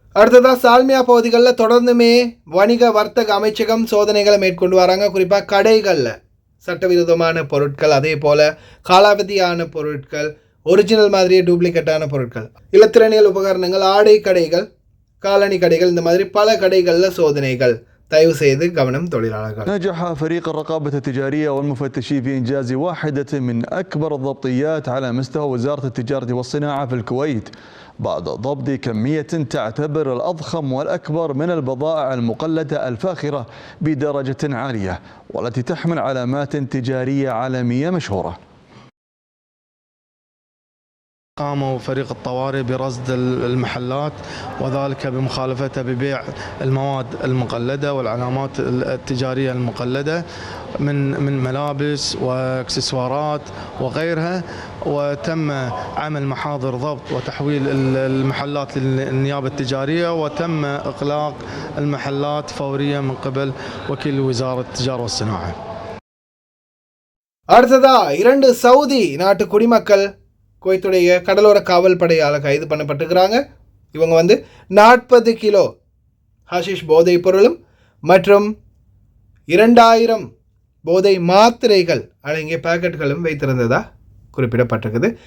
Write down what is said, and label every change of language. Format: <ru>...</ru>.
<ta>அடுத்ததாக சால்மியா பகுதிகளில் தொடர்ந்துமே வணிக வர்த்தக அமைச்சகம் சோதனைகளை மேற்கொண்டு வராங்க. குறிப்பாக கடைகளில் சட்டவிரோதமான பொருட்கள், அதே போல் காலாவதியான பொருட்கள், ஒரிஜினல் மாதிரியே டூப்ளிகேட்டான பொருட்கள், இலத்திரனியல் உபகரணங்கள், ஆடை கடைகள், காலணி கடைகள், இந்த மாதிரி பல கடைகளில் சோதனைகள். தயவு செய்து கவனம் தொழிலாளர்கள்.</ta> <ar>نجح فريق الرقابة التجارية والمفتشين في إنجاز واحدة من أكبر الضبطيات على مستوى وزارة التجارة والصناعة في الكويت بعد ضبط كمية تعتبر الأضخم والأكبر من البضائع المقلدة الفاخرة بدرجة عالية والتي تحمل علامات تجارية عالمية مشهورة. قاموا فريق الطوارئ برصد المحلات وذلك بمخالفتها ببيع المواد المقلدة والعلامات التجارية المقلدة من ملابس واكسسوارات وغيرها، وتم عمل محاضر ضبط وتحويل المحلات للنيابة التجارية، وتم إغلاق المحلات فوريا من قبل وكيل وزارة التجارة والصناعة.</ar> <ta>அடுத்ததா 2 சவுதி நாட்டு குடிமக்கள் குவைத்துடைய கடலோர காவல் படையால் கைது பண்ணப்பட்டிருக்கிறாங்க. இவங்க வந்து 40 கிலோ ஹஷிஷ் போதைப் பொருளும் மற்றும் 2000 போதை மாத்திரைகள் அடங்கிய பாக்கெட்டுகளும் வைத்திருந்ததா குறிப்பிடப்பட்டிருக்குது.</ta>